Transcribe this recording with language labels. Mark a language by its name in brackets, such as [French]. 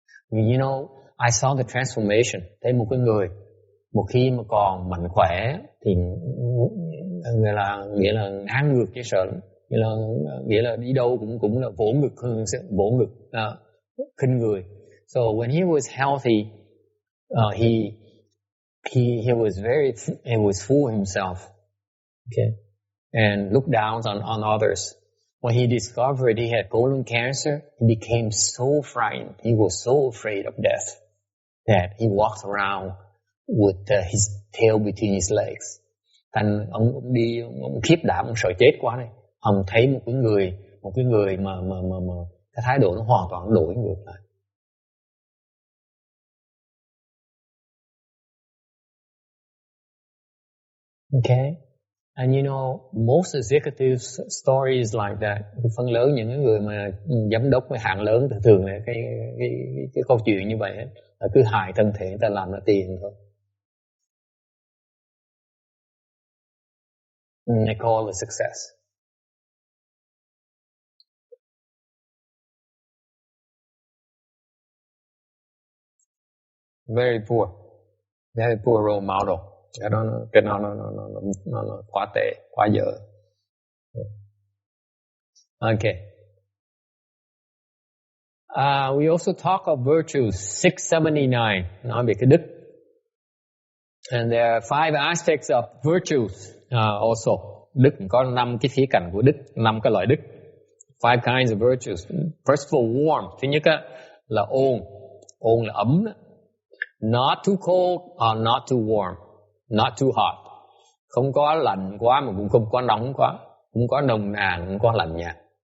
[English] You know, I saw the transformation. [Vietnamese] Thấy một cái người, một khi mà còn mạnh khỏe thì nghĩa là ngang ngược dễ sợ. Nghĩa là đi đâu cũng là vỗ ngực, khinh người. [English] So when he was healthy, he was full himself, okay, and looked down on others. When he discovered he had colon cancer, he became so frightened. He was so afraid of death that he walked around with his tail between his legs. [Vietnamese] Thành ông khiếp đảm, ông sợ chết quá này. Ông thấy một cái người mà cái thái độ nó hoàn toàn đổi ngược lại. [English] Okay, And you know, most executive stories like that. [Vietnamese] Phần lớn những người mà giám đốc với hạng lớn thường là cái câu chuyện như vậy là cứ hại thân thể người ta làm ra tiền thôi. [English] They call it success. Very poor role model. [Vietnamese] Cái nó quá tệ, quá dở. [English] Okay. We also talk of virtues, 679, [Vietnamese] nói về cái đức. [English] And there are 5 aspects of virtues also. [Vietnamese] Đức có 5 cái khía cạnh của đức, 5 cái loại đức. [English] 5 kinds of virtues. First of all, warm. [Vietnamese] Thứ nhất là ôn. Ôn là ấm. [English] Not too cold or not too warm. Not too hot. [Vietnamese] Không có lạnh quá mà cũng không có nóng quá. Không có nồng nàn, không có lạnh nhạt.